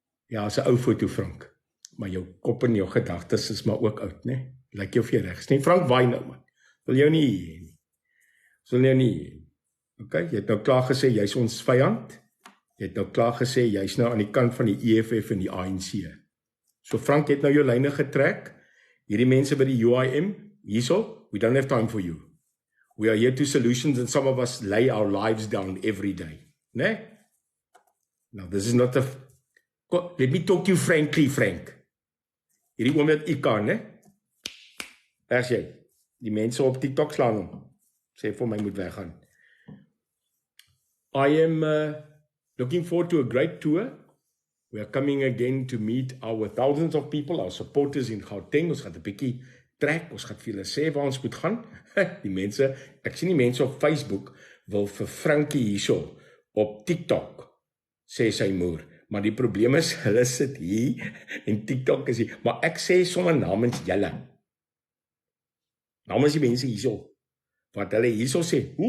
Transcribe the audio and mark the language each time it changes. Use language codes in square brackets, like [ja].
[af] Ja, is 'n ou foto, Frank. Maar jou kop en jou gedagtes is maar ook oud, né? Lyk jy of jy reg is nie. Frank, waai nou man. Wil jou nie hê nie. Wil jou nie hê nie. Okay, jy het nou klaar gesê jy's ons vyand. Jy het nou klaar gesê jy's nou aan die kant van die EFF en die ANC. So Frank het nou jou lyne getrek. Hierdie mense by die UIM, hierso, [en] we don't have time for you. We are here to solutions and some of us lay our lives down every day. Ne? Now this is not let me talk to you frankly, Frank. [af] Hierdie oom met IK, ne? As jy, die mense op TikTok slaan hom. Sê vir my moet weggaan. [en] I am looking forward to a great tour. We are coming again to meet our thousands of people, our supporters in Gauteng. [af] Ons gaan 'n bietjie trek, ons gaan vir hulle sê waar ons moet gaan. Die mense, ek sien die mense op Facebook wil vir Frankie hierso op TikTok sê sy moer. Maar die probleem is, hulle sit hier en TikTok is hier. Maar ek sê sommer namens julle. Namens die mense hierso. Wat hulle hierso sê.